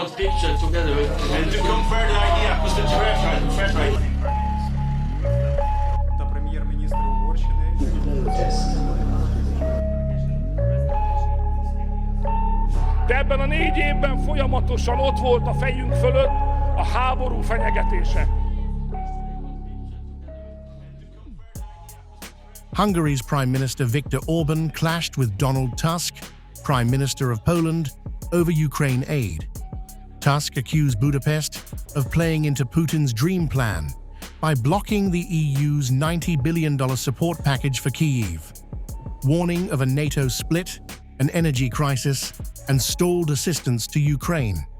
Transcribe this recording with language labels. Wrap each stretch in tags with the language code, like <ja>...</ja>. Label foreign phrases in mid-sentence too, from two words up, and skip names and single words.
<en>picture together and to compare the idea with the threat right.</en> <uk>Та прем'єр-міністр Угорщини.</uk> <hu>De ebben a 4 évben folyamatosan ott volt a fejünk fölött a háború fenyegetése.</hu> <en>Hungary's Prime Minister Viktor Orban clashed with Donald Tusk, Prime Minister of Poland, over Ukraine aid. Tusk accused Budapest of playing into Putin's dream plan by blocking the EU's $90 billion support package for Kyiv, warning of a NATO split, an energy crisis, and stalled assistance to Ukraine.</en>